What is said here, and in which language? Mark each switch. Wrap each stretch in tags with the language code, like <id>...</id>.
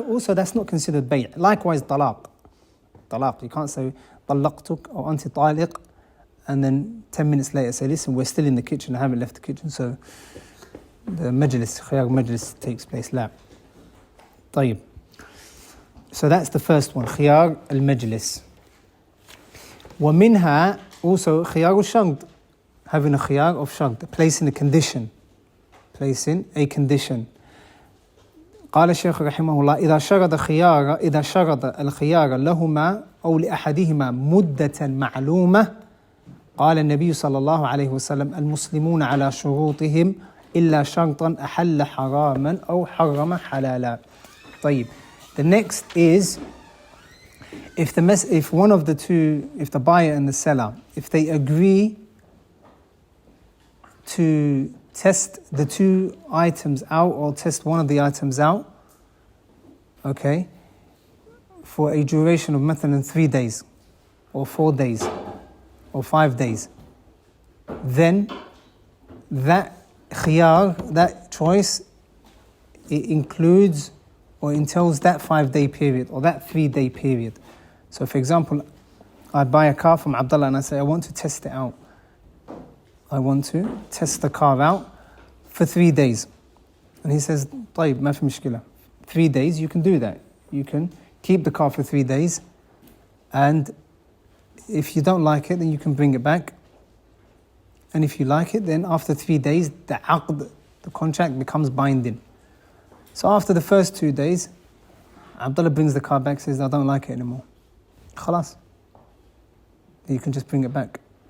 <en>Also, that's not considered bay'. Likewise, talaq. Talaq, you can't say طلقتك or</en> <ar>أنت طالق</ar> <en>and then 10 minutes later say, listen, we're still in the kitchen, I haven't left the kitchen, so the majlis, khiyar majlis takes place.</en> <ar>La. طيب.</ar> <en>So that's the first one, khiyar al-majlis. ومنها also khiyar al-shagd, having a khiyar of shagd, placing a condition. Placing a condition.</en> <ar>قال الشيخ رحمه الله إذا شرط الخيار لهما أو لأحدهما مدة معلومة قال النبي صلى الله عليه وسلم المسلمون على شروطهم إلا شرطا أحل حراما أو حرم حلالا. طيب.</ar> <en>The next is if one of the two, if the buyer and the seller, if they agree to test the two items out or test one of the items out, okay, for a duration of مثلا 3 days or 4 days or 5 days, then that khiyar, that choice, it includes or entails that 5-day period or that 3-day period. So for example, I buy a car from Abdullah and I say, I want to test it out. I want to test the car out for 3 days. And he says,</en> <ar>طيب ما في مشكلة.</ar> <en>3 days, you can do that. You can keep the car for 3 days, and if you don't like it, then you can bring it back. And if you like it, then after 3 days, the aqd, the contract becomes binding. So after the first 2 days, Abdullah brings the car back, says, I don't like it anymore. Khalas. You can just bring it back.</en>